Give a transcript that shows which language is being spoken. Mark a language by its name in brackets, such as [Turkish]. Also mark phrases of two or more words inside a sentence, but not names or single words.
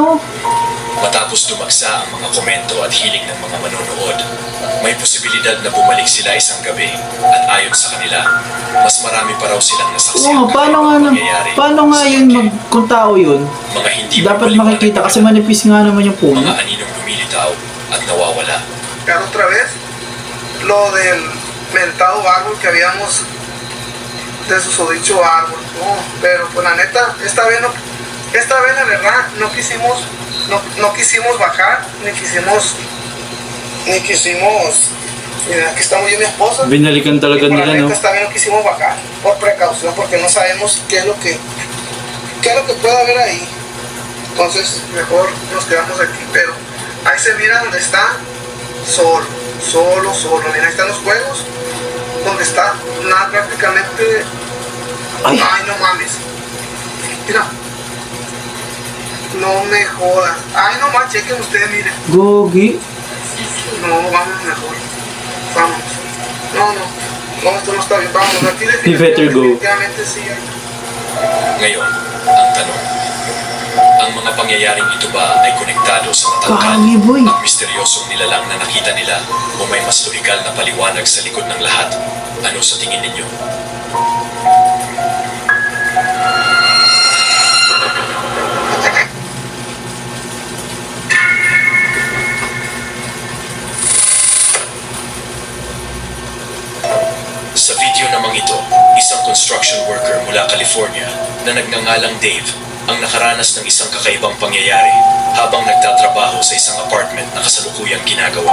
[Filipino] Matapos dumagsa ang mga komento at hiling ng mga manonood, may posibilidad na bumalik sila isang gabi at ayon sa kanila, mas marami pa raw silang Oo nasaksihan nga, paano nga, paano nga yun kung tao yun? mga hindi Dapat mapaliwanag makikita na kasi manipis nga naman yung puno. mga aninong lumilitaw at nawawala. [Spanish] Pero otra vez, lo del mentado árbol que habíamos de susodicho árbol. No, pero pues la neta, esta vez la verdad no quisimos bajar, ni quisimos, mira, aquí estamos yo y mi esposa. [Filipino] Binalikan talaga [Spanish] Y por la [Filipino] nila, no? [Spanish] neta, esta vez no quisimos bajar, por precaución, porque no sabemos qué es lo que puede haber ahí. Entonces, mejor nos quedamos aquí, pero ahí se mira donde está, solo. Mira, ahí están los juegos, donde está nada prácticamente. Ay. Ay, no mames. Mira. No me jodas. Ay, no más, chequen ustedes, miren. Gogi. No, vamos mejor. Vamos. No, esto no está bien. Vamos, aquí [English] You better go. [Spanish] definitivamente sí. [Filipino] Ngayon, ang tanong, ang mga pangyayaring ito ba ay konektado sa matangkad Kami, boy. at misteryosong nilalang na nakita nila o may mas lohikal na paliwanag sa likod ng lahat? Ano sa tingin ninyo? Sa video namang ito, isang construction worker mula California na nagngangalang Dave ang nakaranas ng isang kakaibang pangyayari habang nagtatrabaho sa isang apartment na kasalukuyang ginagawa.